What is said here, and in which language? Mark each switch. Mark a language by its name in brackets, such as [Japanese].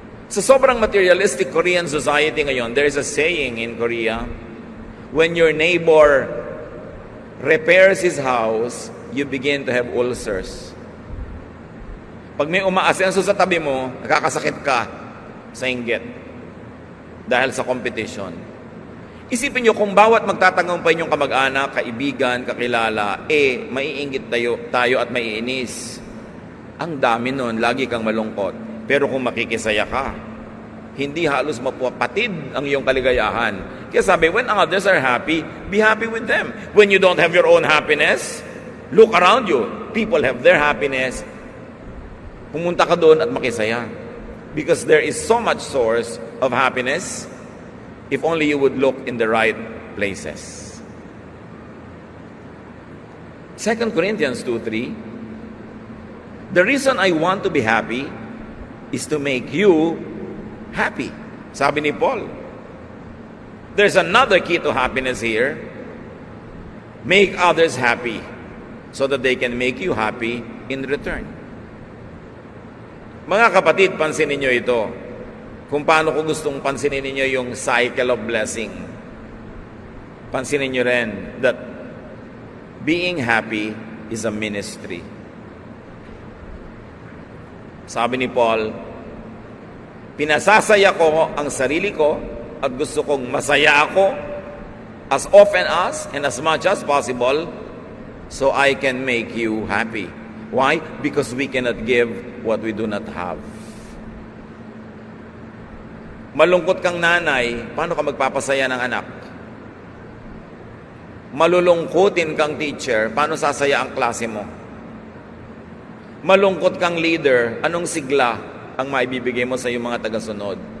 [Filipino] Sa sobrang [English] materialistic Korean society [Filipino] ngayon, [English] there is a saying in Korea, when your neighbor repairs his house, you begin to have ulcers. [Filipino] Pag may umaasenso sa tabi mo, nakakasakit ka sa inggit dahil sa competition. Isipin nyo kung bawat magtatagumpay niyong kamag-anak, kaibigan, kakilala, maiinggit tayo at maiinis. Ang dami nun, lagi kang malungkot. Pero kung makikisaya ka, hindi halos mapapatid ang iyong kaligayahan. Kaya sabi, [English] when others are happy, be happy with them. When you don't have your own happiness, look around you. People have their happiness. [Filipino] Pumunta ka doon at makisaya. [English] Because there is so much source of happiness if only you would look in the right places. 2 Corinthians 2:3, the reason I want to be happy is to make you happy. [Filipino] Sabi ni Paul. [English] There's another key to happiness here. Make others happy so that they can make you happy in return. [Filipino] Mga kapatid, pansinin niyo ito. Kung paano ko gustong pansinin ninyo yung [English] cycle of blessing. [Filipino] Pansinin nyo rin [English] that being happy is a ministry. [Filipino] Sabi ni Paul, pinasasaya ko ang sarili ko at gusto kong masaya ako [English] as often as and as much as possible so I can make you happy. Why? Because we cannot give what we do not have. [Filipino] Malungkot kang nanay, paano ka magpapasaya ng anak? Malulungkutin kang teacher, paano sasaya ang klase mo? Malungkot kang leader, anong sigla ang maibibigay mo sa iyong mga tagasunod?